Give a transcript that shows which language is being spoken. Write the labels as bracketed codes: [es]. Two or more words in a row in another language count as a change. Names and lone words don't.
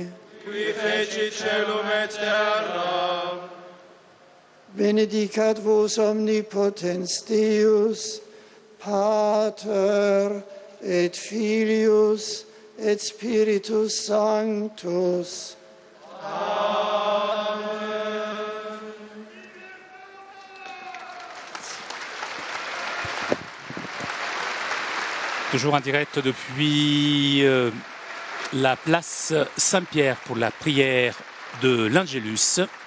[la] Qui fecit caelum et terra. Benedicat vos omnipotens Deus, Pater et Filius et Spiritus Sanctus. [fr] Toujours en direct depuis la place Saint-Pierre pour la prière de l'Angélus.